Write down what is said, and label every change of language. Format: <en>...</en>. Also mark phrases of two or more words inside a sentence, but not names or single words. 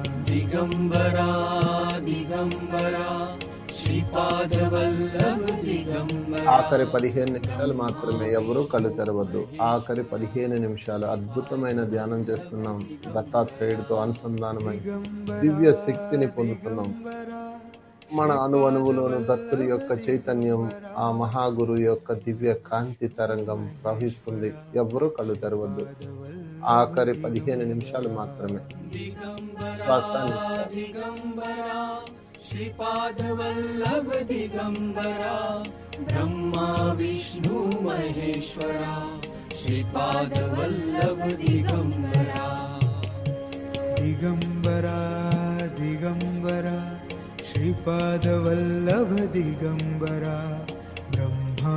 <te>దిగంబరా దిగంబరా श्रीपादवल्लभ दिगंबरा ఆఖరి 15 నిమిషాలు మాత్రమే, ఎవరూ కళ్ళు తెరవద్దు. ఆఖరి 15 నిమిషాలు అద్భుతమైన ధ్యానం చేస్తున్నాం. దత్తాత్రేయుడితో అనుసంధానమై దివ్య శక్తిని పొందుతున్నాం. మన అణువణువులోను దత్తుడి యొక్క చైతన్యం, ఆ మహాగురు యొక్క దివ్య కాంతి తరంగం ప్రవహిస్తుంది. ఎవ్వరూ కళ్ళు తెరవద్దు. ఆఖరి 15 నిమిషాలు మాత్రమే. శ్వాసాన్ని दिगंबरा श्रीपादवल्लभ दिगंबरा ब्रह्मा विष्णु महेश्वरा श्रीपादवल्लभ दिगंबरा दिगंबरा दिगंबरा श्रीपादवल्लभ दिगंबरा ब्रह्मा</te>